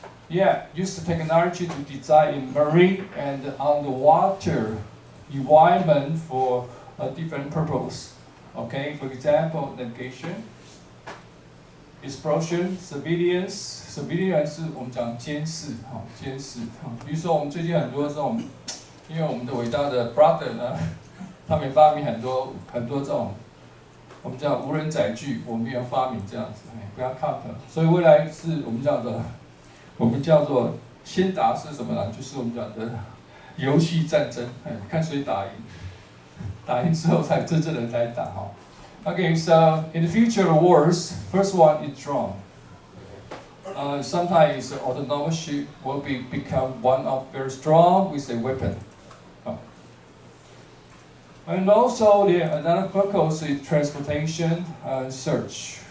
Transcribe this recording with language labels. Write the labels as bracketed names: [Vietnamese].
[English] Yeah, use the technology to design in marine and underwater environment for a different purpose. Okay, for example, navigation, explosion, surveillance [Chinese] 是我们讲监视，监视。比如说我们最近很多这种，因为我们的伟大的 brother 呢，他们发明很多这种，我们叫无人载具，我们也要发明这样子，不要看的。所以未来是我们叫做先打是什么呢？就是我们讲的游戏战争，看谁打赢，打赢之后才真正的来打哈。 [English] Okay, so in the future wars, first one is drone. Sometimes autonomous ship will become one of very strong with a weapon. And also another focus is transportation and search.